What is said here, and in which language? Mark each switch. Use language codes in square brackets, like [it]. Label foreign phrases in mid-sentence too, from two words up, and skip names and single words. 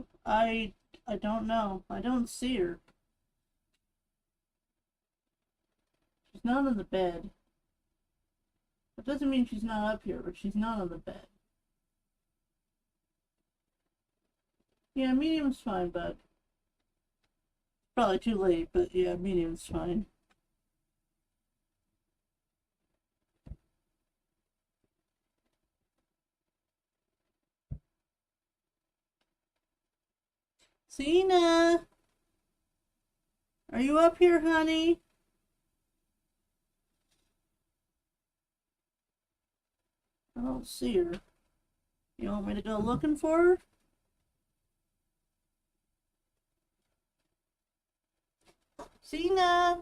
[en] I don't know. I don't see her. She's not on the bed. That doesn't mean she's not up here, but she's not on the bed. Yeah, medium's fine, but probably too late, but yeah, medium's fine. Cena! Are you up here, honey? I don't see her. You want me to go looking for her? Cena!